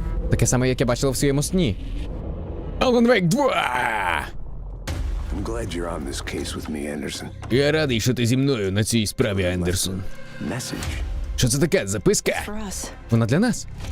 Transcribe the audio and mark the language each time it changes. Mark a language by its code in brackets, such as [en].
[uk] Таке саме, як я бачила в своєму сні. [en] Alan Wake 2! I'm glad you're on this case with me, Anderson. [uk] Я радий, що ти зі мною на цій справі, Андерсон. Що це таке? Записка? Вона для нас.